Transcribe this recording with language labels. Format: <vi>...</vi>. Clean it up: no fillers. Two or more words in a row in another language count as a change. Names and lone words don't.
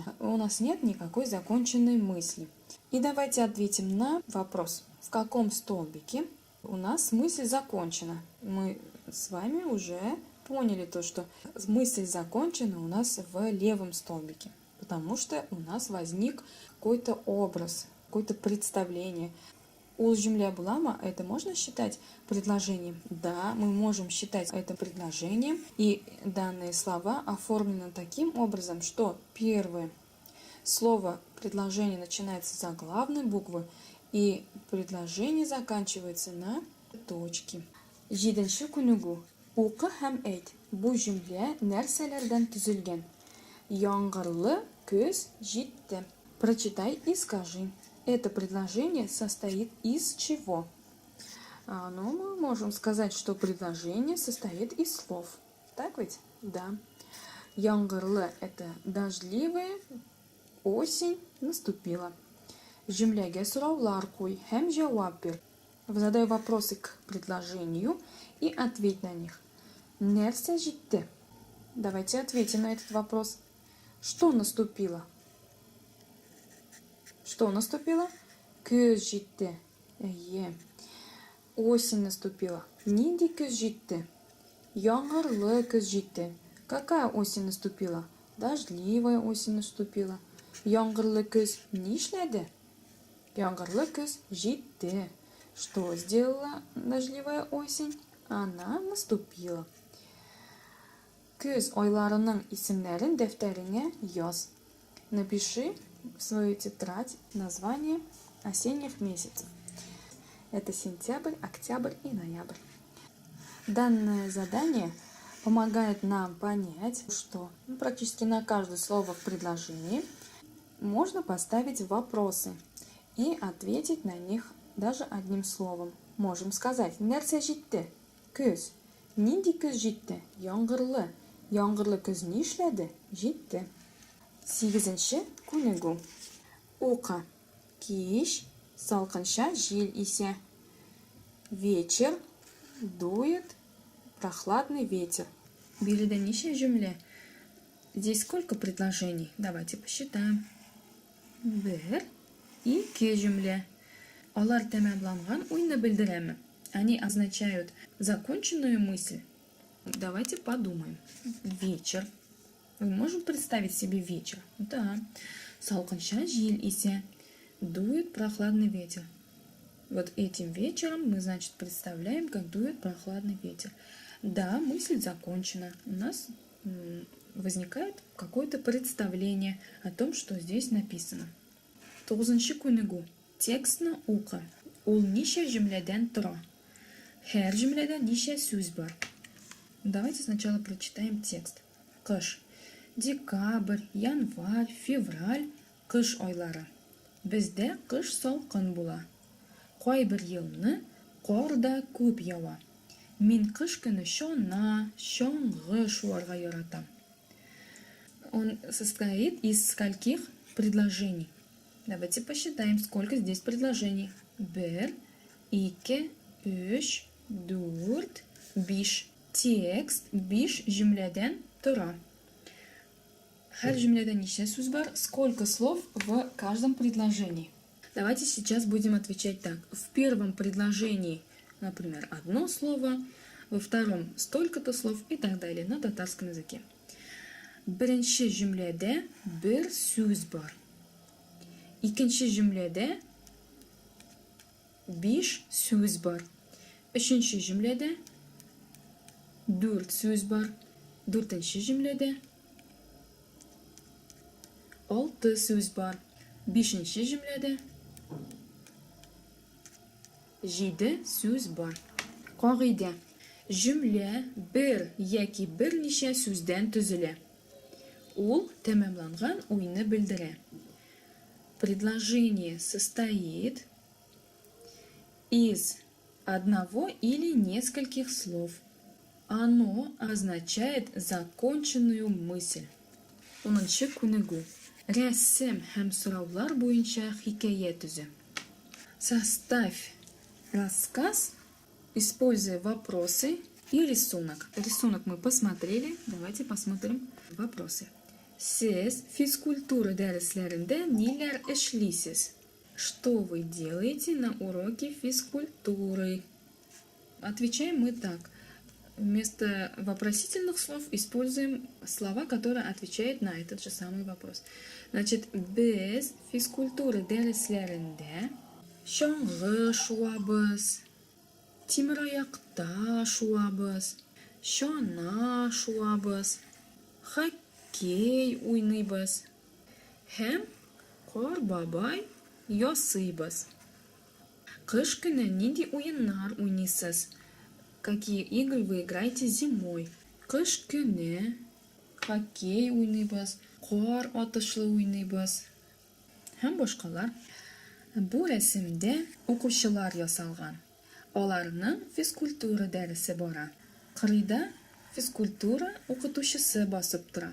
<ru>У нас нет никакой законченной мысли. И давайте ответим на вопрос. В каком столбике у нас мысль закончена? Мы с вами уже поняли то, что мысль закончена у нас в левом столбике. Потому что у нас возник какой-то образ, какое-то представление.</ru> <tt>Ул җөмлә буламы?</tt> <ru>Это можно считать предложением? Да, мы можем считать это предложением. И данные слова оформлены таким образом, что первое слово предложения начинается с заглавной буквы, и предложение заканчивается на точке.</ru> <tt>Җиденче күнегү. Укы һәм әйт. Бу җөмлә нәрсәләрдән төзелгән? Яңгырлы көз җитте.</tt> <ru>Прочитай и скажи. Это предложение состоит из чего? Ну, мы можем сказать, что предложение состоит из слов. Так ведь? Да. Яңгырлы – это дождливая, осень наступила.</ru> <tt>Җөмләгә сораулар куй һәм җавап бир.</tt> <ru>Задай вопросы к предложению и ответь на них.</ru> <tt>Нәрсә җитте?</tt> <ru>Давайте ответим на этот вопрос. Что наступило? Что наступило?</ru> <tt>Көз җитте.</tt> <ru>Осень наступила.</ru> <tt>Нинди көз җитте? Яңгырлы көз җитте.</tt> <ru>Какая осень наступила? Дождливая осень наступила.</ru> <tt>Яңгырлы көз нишләде? Яңгырлы көз җитте.</tt> <ru>Что сделала дождливая осень? Она наступила.</ru> <tt>Көз айларының исемнәрен дәфтәреңә яз.</tt> <ru>Напиши в свою тетрадь название осенних месяцев. Это сентябрь, октябрь и ноябрь. Данное задание помогает нам понять, что практически на каждое слово в предложении можно поставить вопросы и ответить на них даже одним словом. Можем сказать</ru> <tt>«Нәрсә җитте?» Көз. Нинди көз җитте? Яңгырлы. Яңгырлы көз нишләде? Җитте. 8-нче күнегү. Ука. Кич, салкынча җил исә.</tt> <ru>Вечер. Дует прохладный ветер.</ru> <tt>Биредә ничә җөмлә?</tt> <ru>Здесь сколько предложений? Давайте посчитаем. 1, 2 җөмлә.</ru> <tt>Алар тәмамланган уйны белдерәме?</tt> <ru>Они означают законченную мысль. Давайте подумаем. Вечер. Вы можете представить себе вечер?</ru> <tt>Да. Салкынча җил исә.</tt> <ru>Дует прохладный ветер. Вот этим вечером мы, значит, представляем, как дует прохладный ветер. Да, мысль закончена. У нас возникает какое-то представление о том, что здесь написано.</ru> <tt>9-нчы күнегү. Текстны ука. Ул ничә җөмләдән тора? Һәр җөмләдә ничә сүз бар?</tt> <ru>Давайте сначала прочитаем текст.</ru> <tt>Кыш. Декабрь, январь, февраль, кыш айлары. Бездә кыш салкын була. Кайбер елны кар да күп ява. Мин кыш көне чана, чаңгы шуарга яратам.</tt> <ru>Он состоит из скольких предложений? Давайте посчитаем, сколько здесь предложений. 1, 2, 3, 4, 5.</ru> <tt>Текст 5 җөмләдән тора. Һәр җөмләдә ничә сүз бар?</tt> <ru>Сколько слов в каждом предложении? Давайте сейчас будем отвечать так. В первом предложении, например, одно слово, во втором столько-то слов и так далее на татарском языке.</ru> <tt>Беренче җөмләдә бер сүз бар. Икенче җөмләдә 5 сүз бар. Өченче җөмләдә 4 сүз бар. Дүртенче җөмләдә 6 сүз бар. Бишенче җөмләдә 7 сүз бар. Кагыйдә. Җөмлә бер яки берничә сүздән төзелә. Ул тәмамланган уйны белдерә.</tt> <ru>Предложение состоит из одного или нескольких слов. Оно означает законченную мысль.</ru> <tt>10-нчы күнегү. Рәсем һәм сораулар буенча хикәя төзә.</tt> <ru>Составь рассказ, используя вопросы и рисунок. Рисунок мы посмотрели. Давайте посмотрим вопросы.</ru> <tt>Сез физкультура дәресләрендә ниләр эшлисез?</tt> <ru>Что вы делаете на уроке физкультуры? Отвечаем мы так. Вместо вопросительных слов используем слова, которые отвечают на этот же самый вопрос. Значит,</ru> <tt>без физкультуры дәресләрендә чаңгы шуабыз, тимер аякта шуабыз, чана шуабыз, хоккей уйныйбыз һәм кар бабай ясыйбыз. Кыш көне нинди уеннар уйныйсыз?</tt> <ru>Какие игры вы играете зимой?</ru> <tt>Кыш көне хоккей уйныйбыз, кар атышлы уйныйбыз һәм башкалар. Бу рәсемдә укучылар ясалган. Аларның физкультура дәресе бара. Кырыйда физкультура укытучысы басып тора.</tt>